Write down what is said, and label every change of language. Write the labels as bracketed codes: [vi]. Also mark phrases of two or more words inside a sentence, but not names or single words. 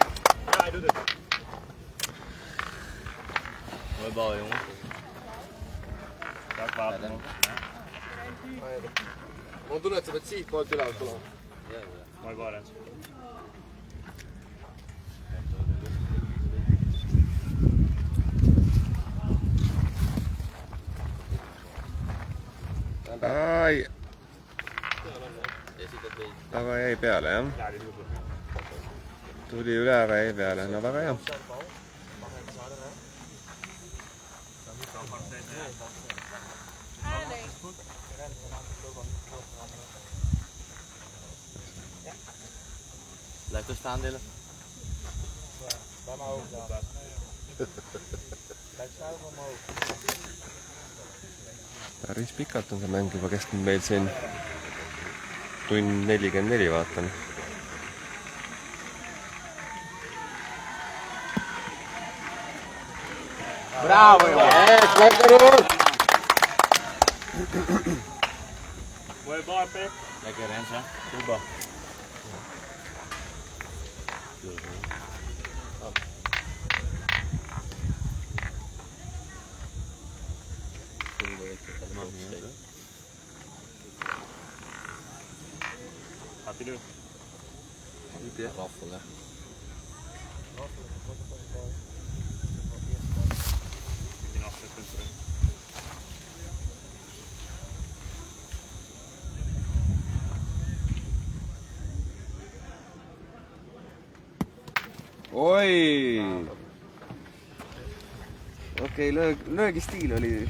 [nl] Ja, hij doet het. Mooi bal jongen. Kijk, water. [et] Ma tunnen, et sa pead siitpoolt üle tulema. [nl] Mooi bal, Rens. [et] Ai. Aga jäi peale, jah? [nl] Ja, die doet het. [et] Tuli üle, aga jäi peale. No väga hea. [nl] Blijf er staan, Dylan. [et] Päris pikalt on see mäng juba kestnud meil siin. Tund 44 vaatan. [nl] Bravo jongen! Lekker hoor! Mooie bal, Pep. Lekker Rens, hè? Goed bal. Gaat hij nu? Niet hè? Raffel, hè? In 8 punten. [et] Oi! Okei, löögistiil oli